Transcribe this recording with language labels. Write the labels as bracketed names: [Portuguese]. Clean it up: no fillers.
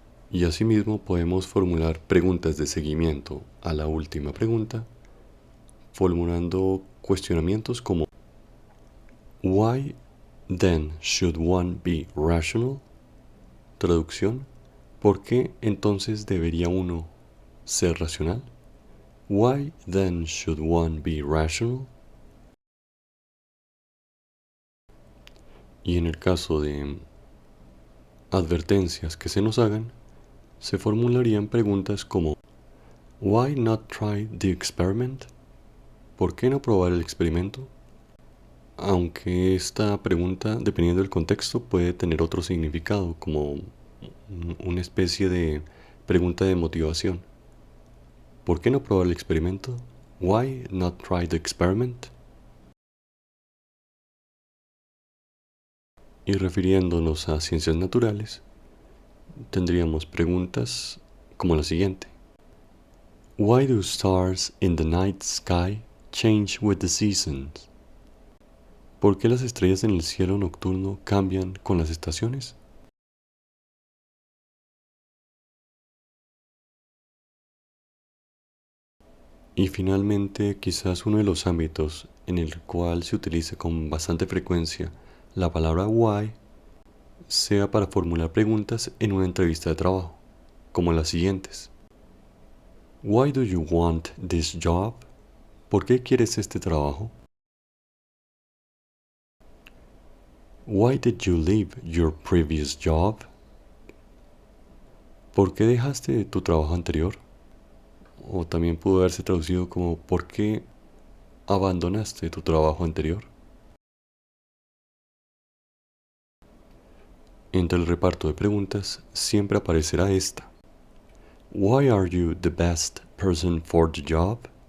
[Spanish] Y asimismo podemos formular preguntas de seguimiento a la última pregunta, formulando cuestionamientos como: [English] Why then should one be rational? [Spanish] Traducción: ¿por qué entonces debería uno ser racional? [English] Why then should one be rational? [Spanish] Y en el caso de advertencias que se nos hagan, se formularían preguntas como: [English] Why not try the experiment? [Spanish] ¿Por qué no probar el experimento? Aunque esta pregunta, dependiendo del contexto, puede tener otro significado, como una especie de pregunta de motivación. ¿Por qué no probar el experimento? [English] Why not try the experiment? [Spanish] Y refiriéndonos a ciencias naturales, tendríamos preguntas como la siguiente: [English] Why do stars in the night sky change with the seasons? [Spanish] ¿Por qué las estrellas en el cielo nocturno cambian con las estaciones? Y finalmente, quizás uno de los ámbitos en el cual se utiliza con bastante frecuencia la palabra why sea para formular preguntas en una entrevista de trabajo, como las siguientes: [English] Why do you want this job? [Spanish] ¿Por qué quieres este trabajo? [English] Why did you leave your previous job? [Spanish] ¿Por qué dejaste tu trabajo anterior? O también pudo haberse traducido como: ¿por qué abandonaste tu trabajo anterior? Entre el reparto de preguntas siempre aparecerá esta: [English] Why are you the best person for the job?